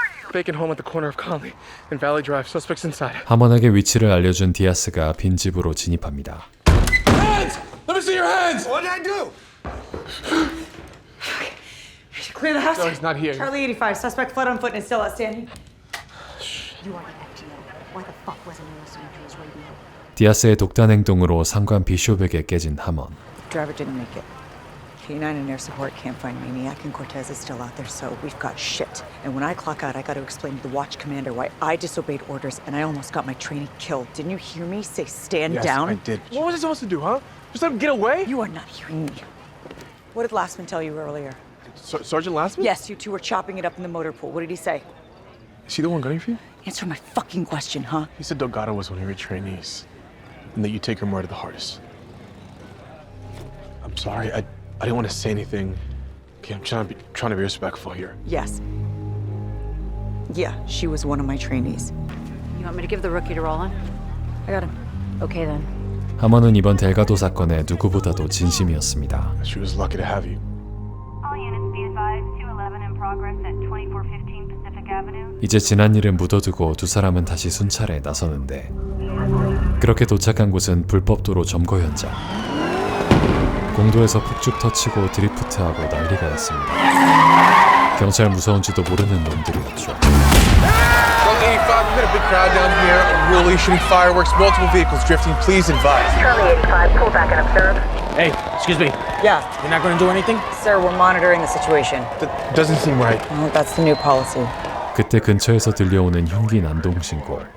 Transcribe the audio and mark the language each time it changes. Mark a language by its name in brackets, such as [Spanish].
[English] Vacant home at the corner of Conley and Valley Drive. Suspects inside. [Korean] 하먼에게 위치를 알려준 디아스가 빈집으로 진입합니다. [English] Hands! Let me see your hands! What did I do? Clear the house. No, he's not here. Charlie 85, suspect fled on foot and is still outstanding. Why the fuck wasn't he listening to his radio? [Korean] 디아스의 독단 행동으로 상관 비숍에게 깨진 하먼. [English] Driver didn't make it. K9 and air support can't find Maniac, and Cortez is still out there, so we've got shit. And when I clock out, I got to explain to the watch commander why I disobeyed orders and I almost got my trainee killed. Didn't you hear me say stand Yes, down? I did. What was I supposed to do, huh? Just let him get away? You are not hearing me. What did Lastman tell you earlier? Sergeant Lastman? Yes, you two were chopping it up in the motor pool. What did he say? Is he the one gunning for you? Answer my fucking question, huh? He said Delgado was one of your trainees, and that you take her murder the hardest. I'm sorry. I didn't want to say anything. Okay, I'm trying to be respectful here. Yes. Yeah, she was one of my trainees. You want me to give the rookie to Roland? I got him. Okay then. [Korean] 하먼은 이번 델가도 사건에 누구보다도 진심이었습니다. [English] She was lucky to have you. All units be advised, 211 in progress at 2415 Pacific Avenue. [Korean] 이제 지난 일은 묻어두고 두 사람은 다시 순찰에 나서는데 그렇게 도착한 곳은 불법 도로 점거 현장. 공도에서 폭죽 터치고 드리프트하고 난리가 났습니다. 경찰 무서운지도 모르는 놈들이었죠. [English] 85, we've got a big crowd down here. Unruly, shooting fireworks, multiple vehicles drifting. Please advise. Charlie 85, pull back and observe. Hey, excuse me. Yeah, You're not gonna do anything? sir, we're monitoring the situation. That doesn't seem right. Well, that's the new policy. [Korean] 그때 근처에서 들려오는 흉기 난동 신고.